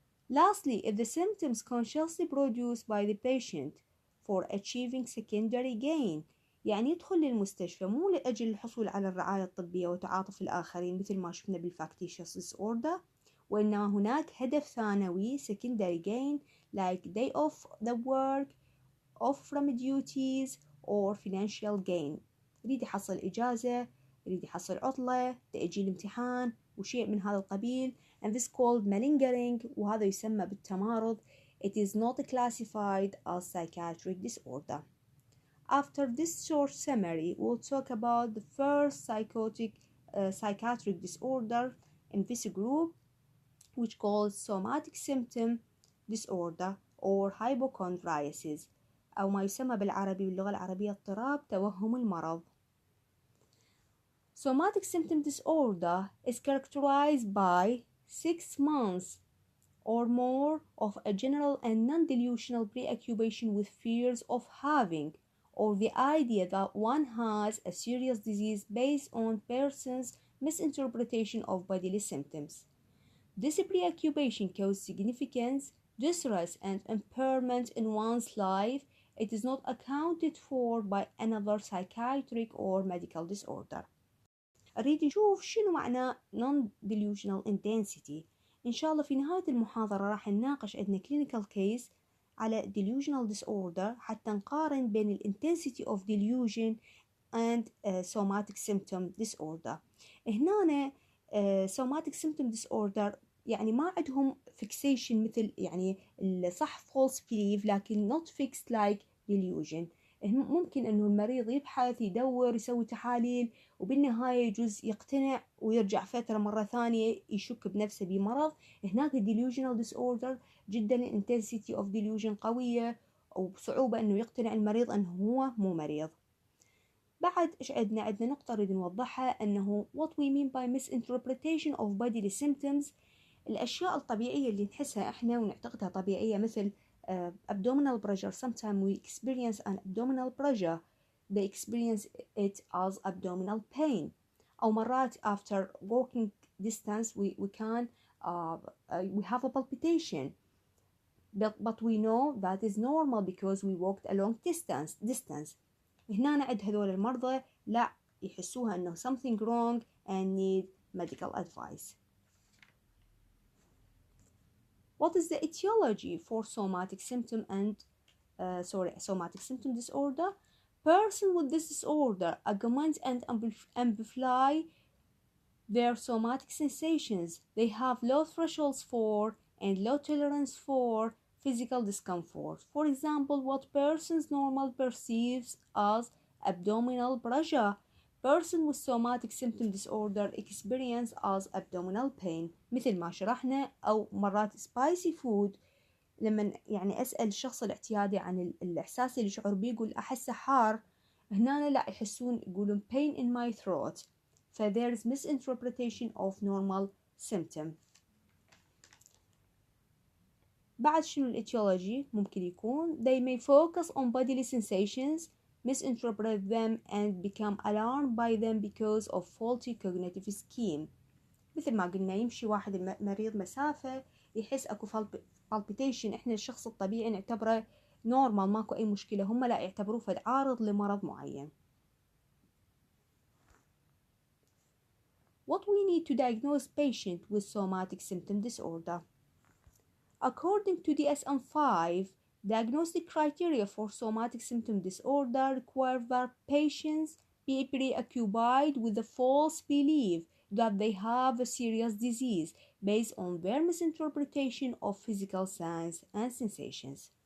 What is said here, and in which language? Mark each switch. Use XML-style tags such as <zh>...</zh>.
<en>Lastly, if the symptoms consciously produced by the patient for achieving secondary gain،</en> <ar>يعني يدخل للمستشفى مو لأجل الحصول على الرعاية الطبية وتعاطف الآخرين مثل ما شفنا بالفاكتيشيوس disorder، وإنما هناك هدف ثانوي</ar> <en>secondary gain like day off the work, off from duties or financial gain،</en> <ar>يريد يحصل إجازة، يريد يحصل عطلة، تأجيل امتحان وشيء من هذا القبيل.</ar> <en>and this called malingering،</en> <ar>وهذا يسمى بالتمارض.</ar> <en>It is not classified as psychiatric disorder. After this short summary, we'll talk about the first psychiatric disorder in this group, which called somatic symptom disorder or hypochondriasis،</en> <ar>أو ما يسمى بالعربي باللغة العربية اضطراب توهم المرض.</ar> <en>Somatic symptom disorder is characterized by 6 months or more of a general and non-delusional preoccupation with fears of having or the idea that one has a serious disease based on person's misinterpretation of bodily symptoms. This preoccupation causes significant distress and impairment in one's life. It is not accounted for by another psychiatric or medical disorder.</en> <ar>أريد نشوف شنو معنى non-delusional intensity. إن شاء الله في نهاية المحاضرة راح نناقش عندنا clinical case على delusional disorder حتى نقارن بين ال</ar> <en>intensity of delusion and somatic symptom disorder.</en> <ar>هنا somatic symptom disorder يعني ما عندهم fixation مثل يعني الصح false belief، لكن</ar> <en>not fixed like delusion.</en> <ar>ممكن انه المريض يبحث يدور يسوي تحاليل وبالنهاية يجوز يقتنع ويرجع فترة مرة ثانية يشك بنفسه بمرض. هناك delusional disorder جدا intensity of delusion قوية وبصعوبة انه يقتنع المريض انه هو مو مريض. بعد ايش عندنا نقطة نريد نوضحها، انه</ar> <en>what we mean by misinterpretation of bodily symptoms،</en> <ar>الاشياء الطبيعية اللي نحسها احنا ونعتقدها طبيعية مثل abdominal pressure.</ar> <en>Sometimes we experience an abdominal pressure, they experience it as abdominal pain.</en> <ar>أو مرات</ar> <en>after walking distance we can we have a palpitation, but we know that is normal because we walked a long distance.</en> <ar>هنا عند هذول المرضى لا يحسوها أنه</ar> <en>something wrong and need medical advice. What is the etiology for somatic symptom and somatic symptom disorder? Person with this disorder augment and amplify their somatic sensations. They have low thresholds for and low tolerance for physical discomfort. For example, what persons normal perceives as abdominal pressure, person with somatic symptom disorder experience as abdominal pain.</en> <ar>مثل ما شرحنا، أو مرات spicy food لما يعني أسأل الشخص الاعتيادي عن الإحساس اللي يشعر بيه يقول أحسه حار، هنا لا يحسون يقولون</ar> <en>pain in my throat. ف there is misinterpretation of normal symptom.</en> <ar>بعد شنو الاتيولوجي ممكن يكون؟</ar> <en>They may focus on bodily sensations, misinterpret them and become alarmed by them because of faulty cognitive scheme.</en> <ar>مثل ما قلنا يمشي واحد مريض مسافة يحس اكو palpitation، احنا الشخص الطبيعي نعتبره نورمال ماكو اي مشكلة، هم لا يعتبروه فد عارض لمرض معين.</ar> <en>What we need to diagnose patient with somatic symptom disorder? According to DSM-5, diagnostic criteria for somatic symptom disorder require that patients be preoccupied with the false belief that they have a serious disease based on their misinterpretation of physical signs and sensations.</en>